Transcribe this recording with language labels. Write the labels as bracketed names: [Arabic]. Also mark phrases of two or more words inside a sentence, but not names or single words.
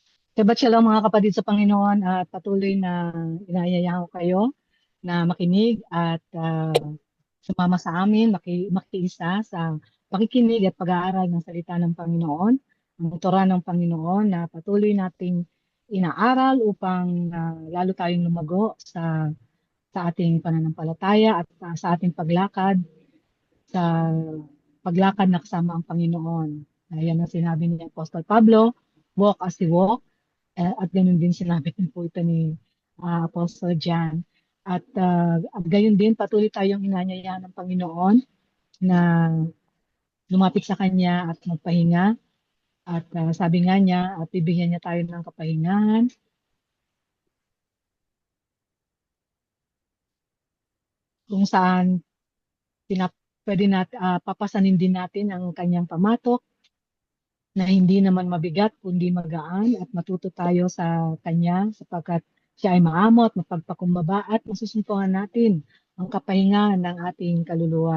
[Hebrew] שבת שלום [Filipino] mga kapatid sa Panginoon at patuloy na inaanyayahan ko kayo na makinig at sumama sa amin, makiisa sa pakikinig at pag-aaral ng salita ng Panginoon, ang tuturan ng Panginoon na patuloy nating inaaral upang lalo tayong lumago sa ating pananampalataya at sa ating paglakad na kasama ang Panginoon. Ayan ang sinabi ni Apostol Pablo, [English] walk as he walk. [Filipino] At ganun din sinabi din po ito ni Apostle John. At gayon din, patuloy tayong inanyayaan ng Panginoon na lumapit sa Kanya at magpahinga. At sabi nga niya, at bibigyan niya tayo ng kapahingahan kung saan pwede papasanin din natin ang Kanyang pamatok na hindi naman mabigat kundi magaan at matuto tayo sa Kanya sapagkat siya ay maamo at mapagpakumbaba at masusumpungan natin ang kapahingahan ng ating kaluluwa.